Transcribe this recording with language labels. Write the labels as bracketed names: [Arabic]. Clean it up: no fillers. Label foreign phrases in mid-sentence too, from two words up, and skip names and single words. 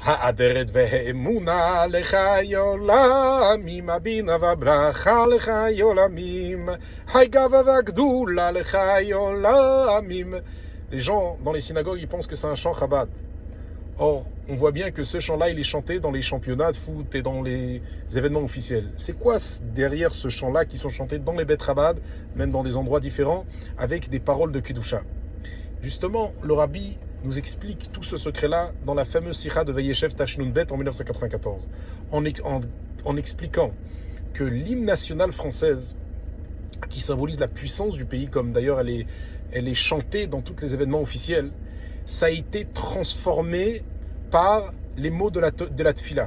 [Hebrew] האדרת והאמונה לך עולמים, הבינה והברכה לך עולמים, הגאווה והגדולה לך עולמים. [French] Les gens dans les synagogues, ils pensent que c'est un chant Chabad. Or, on voit bien que ce chant-là, il est chanté dans les championnats de foot et dans les événements officiels. C'est quoi derrière ce chant-là qui sont chantés dans les Beth Chabad, même dans des endroits différents, avec des paroles de Kedusha? Justement, le Rabbi nous explique tout ce secret-là dans la fameuse Sikha de Vayeshev Tashnun Bet en 1994, en expliquant que l'hymne national française, qui symbolise la puissance du pays, comme d'ailleurs elle est chantée dans tous les événements officiels, ça a été transformé par les mots de la Tfila.